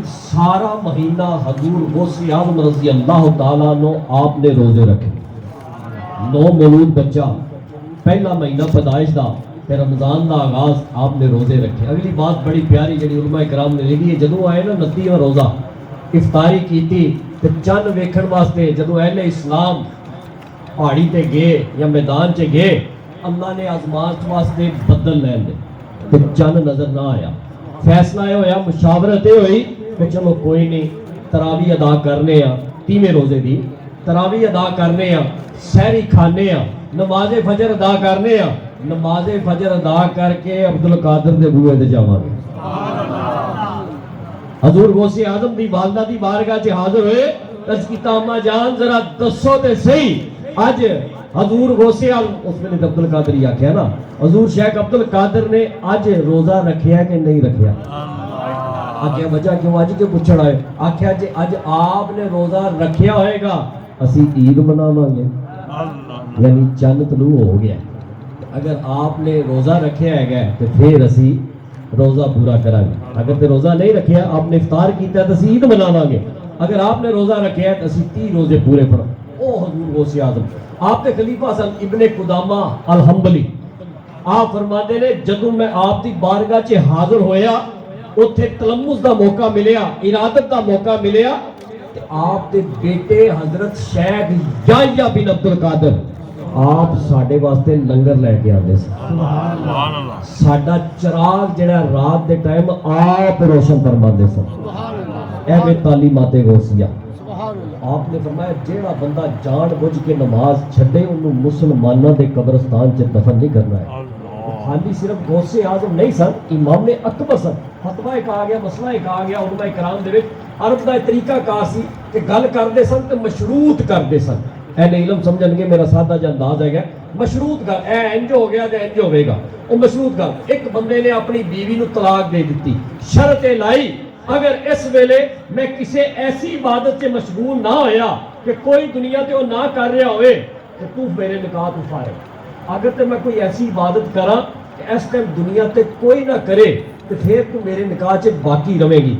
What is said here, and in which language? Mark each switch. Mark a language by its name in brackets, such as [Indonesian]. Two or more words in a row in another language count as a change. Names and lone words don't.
[Punjabi] سارا مہینہ حضور غوث اعظم [Arabic] رضی اللہ تعالیٰ عنہ [Punjabi] آپ نے روزے رکھے. 9 مولود بچہ پہلا مہینہ پیدائش دا پھر رمضان دا آغاز آپ نے روزے رکھے. اگلی بات بڑی پیاری جڑی علماء کرام نے لکھی ہے جدوں آئے نا 29واں روزہ افطاری کیتی تے چند ویکھن واسطے جدوں اہل اسلام پہاڑی تے گئے یا میدان چ گئے اللہ نے آزمائش واسطے بدل لین دے تے چند نظر نہ آیا. فیصلہ یہ ہویا مشاورت یہ ہوئی کہ چلو کوئی نہیں تراویح ادا کرنے ہاں 30ویں روزے دی تراویح ادا کرنے ہاں سحری کھانے ہاں نماز فجر ادا کرنے ہاں نماز فجر ادا کر کے عبدالقادر دے بوئے تے جاواں گے. حضور غوث اعظم دی والدہ دی بارگاہ چ حاضر ہوئے. عرض کیتا اما جان ذرا دسو تے صحیح اج حضور غوث اعظم اس میں عبدالقادر ہی آکھیا نا حضور شیخ عبدالقادر نے اج روزہ رکھیا کہ نہیں رکھیا. آکھیا وجہ کیوں اج کے پوچھن آئے آکھیا جی اج آپ نے روزہ رکھیا ہوئے گا اسی عید مناواں گے یعنی چند طلوع ہو گیا. اگر آپ نے روزہ رکھیا ہے تو پھر اسی روزہ پورا کریں گے. اگر تے روزہ نہیں رکھیا آپ نے افطار کیتا ہے تو اسی عید مناواں گے. اگر آپ نے روزہ رکھیا ہے تو اسی 30 روزے پورے پڑھو. او حضور غوث اعظم آپ کے خلیفہ حسن ابن قدامہ الحنبلی آپ فرماتے نے جدوں میں آپ دی بارگاہ چ حاضر ہویا اوتھے تلمس دا موقع ملیا ارادت دا موقع ملیا کہ آپ دے بیٹے حضرت شیخ یحییٰ بن عبدالقادر آپ ساڈے واسطے لنگر لے کے آندے [Arabic] سبحان اللہ. [Punjabi] ساڈا چراغ جڑا رات دے ٹائم آپ روشن فرماندے سن. اے وے تعلیمات غوثیہ. آپ نے فرمایا جیڑا بندہ جان بوجھ کے نماز چھڈے انہوں مسلمانوں دے قبرستان چ دفن نہیں کرنا ہے. خالی صرف غوث اعظم نہیں سن امام اکبر سن. فتویٰ ایک آ گیا مسئلہ ایک آ گیا علماء کرام دے وچ عرب دا طریقہ کار سی کہ گل کردے سن تے مشروط کردے سن. اہل علم سمجھن گے میرا سادہ جا انداز ہے مشروط گل اے انج ہو گیا تے انج ہوے گا. او مشروط گل ایک بندے نے اپنی بیوی نو طلاق دے دتی شرط لائی اگر اس ویلے میں کسی ایسی عبادت سے مشغول نہ ہویا کہ کوئی دنیا تے وہ نہ کر رہا ہوئے تو میرے نکاح تو فارغ. اگر تے میں کوئی ایسی عبادت کراں کہ اس ٹائم دنیا تے کوئی نہ کرے تو پھر تو میرے نکاح چ باقی رہے گی.